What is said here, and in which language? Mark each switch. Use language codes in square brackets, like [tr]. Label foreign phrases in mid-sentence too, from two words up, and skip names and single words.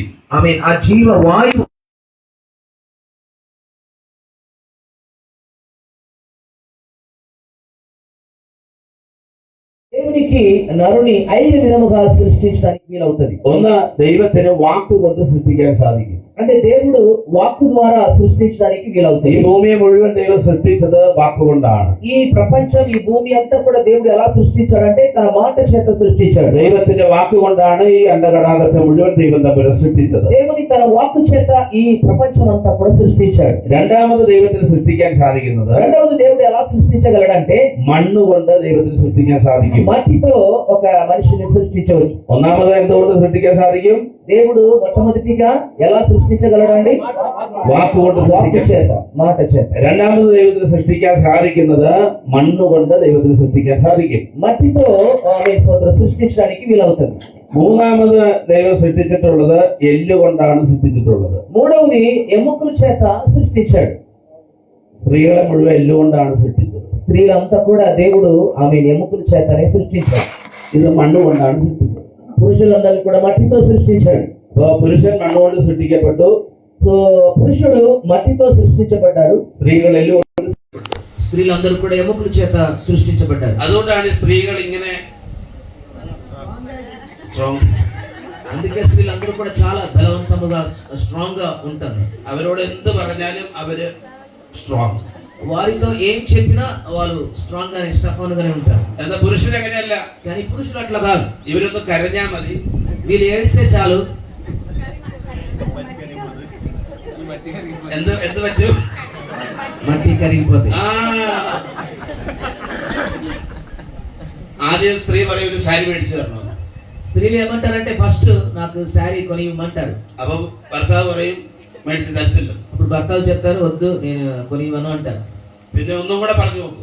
[te] ఆ జీవ వాయువు దేవునికి నరుని 5 విధముగా సృష్టించడానికి వీలవుతుంది. [ml] ഒന്ന് ദൈവത്തിന് വാക്കുകൊണ്ട് സൃഷ്ടിക്കാൻ സാധിക്കും. [te] అంటే దేవుడు వాక్కు ద్వారా సృష్టించడానికి [ml] ഈ [te] వీలవుతుంది. [ml] ഭൂമിയെ മുഴുവൻ ദൈവം സൃഷ്ടിച്ചത് വാക്കുകൊണ്ടാണ്. [te] ఈ ప్రపంచం ఈ భూమి అంతా కూడా దేవుడు ఎలా సృష్టించాడంటే తన మాట చేత సృష్టించాడు. [ml] ദൈവത്തിന്റെ വാക്കുകൊണ്ടാണ് ഈ അണ്ടകടാകത്തെ മുഴുവൻ ദൈവം തമ്മിൽ സൃഷ്ടിച്ചത്. [te] దేవుని తన వాక్కు చేత ఈ ప్రపంచం అంతా కూడా సృష్టించాడు. [ml] രണ്ടാമത് ദൈവത്തിന് സൃഷ്ടിക്കാൻ സാധിക്കുന്നത് [te] రెండవది దేవుడు ఎలా సృష్టించగలడంటే [ml] മണ്ണുകൊണ്ട് ദൈവത്തിന് സൃഷ്ടിക്കാൻ സാധിക്കും. [te] మట్టితో ఒక మనిషిని సృష్టించవచ్చు. [ml] ഒന്നാമത് എന്തുകൊണ്ട് സൃഷ്ടിക്കാൻ സാധിക്കും? [te] దేవుడు మొట్టమొదటిగా ఎలా సృష్టించగలడండి? [ml] വാക്കുകൊണ്ട് [te] వాక్కు [ml] സൃഷ്ടിക്കാൻ. [te] చేత, మాట చేత. [ml] രണ്ടാമത് ദൈവത്തിന് സൃഷ്ടിക്കാൻ സാധിക്കുന്നത് മണ്ണുകൊണ്ട് ദൈവത്തിന് സൃഷ്ടിക്കാൻ സാധിക്കും. [te] మట్టితో సృష్టించడానికి వీలవుతుంది. [ml] മൂന്നാമത് ദൈവം സൃഷ്ടിച്ചിട്ടുള്ളത് എല്ലുകൊണ്ടാണ് സൃഷ്ടിച്ചിട്ടുള്ളത്. [te] మూడవది ఎముకల చేత సృష్టించాడు. [ml] സ്ത്രീകളെ മുഴുവൻ എല്ലുകൊണ്ടാണ് സൃഷ്ടിച്ചത്. [te] స్త్రీలంతా కూడా దేవుడు ఆమె ఎముకల చేతనే సృష్టించాడు. [ml] ഇത് മണ്ണുകൊണ്ടാണ് സൃഷ്ടിച്ചത്. [te] పురుషులందరినీ కూడా మట్టితో సృష్టించాడు. [ml] അപ്പൊ പുരുഷൻ മണ്ണുകൊണ്ട് സൃഷ്ടിക്കപ്പെട്ടു. [te] సో పురుషుడు మట్టితో సృష్టించబడ్డాడు. [ml] സ്ത്രീകൾ എല്ലുകൊണ്ട്. [te] స్త్రీలందరూ కూడా ఎముకల చేత సృష్టించబడ్డారు. [ml] അതുകൊണ്ടാണ് സ്ത്രീകൾ ഇങ്ങനെ സ്ട്രോങ്. [te] అందుకే స్త్రీలందరూ కూడా చాలా బలవంతముగా స్ట్రాంగ్ గా ఉంటారు. [ml] അവരോട് എന്ത് പറഞ്ഞാലും അവര് സ്ട്രോങ്. [te] వారితో ఏం చెప్పినా వాళ్ళు స్ట్రాంగ్ గానే స్టఫాన్ గానే ఉంటారు. [ml] എന്നാൽ പുരുഷൻ അങ്ങനെയല്ല. [te] కానీ పురుషులు అట్లా కాదు. [ml] ഇവരൊന്ന് കരഞ്ഞാ മതി, [te] వీళ్ళు ఏడిస్తే చాలు [ml] എന്ത് എന്ത് പറ്റും? [te] మట్టి కరిగిపోతాయి. [ml] ആ ആദ്യം സ്ത്രീ പറയും ഒരു സാരി മേടിച്ചു തരണം. [te] స్త్రీలు ఏమంటారంటే ఫస్ట్ నాకు శారీ కొని ఇవ్వమంటారు. [ml] അപ്പൊ ഭർത്താവ് പറയും മേടിച്ച് തരത്തില്ല. [te] అప్పుడు భర్తలు చెప్తారు వద్దు నేను కొని ఇవ్వను అంటారు. [ml] പിന്നെ ഒന്നും കൂടെ പറഞ്ഞു നോക്കും.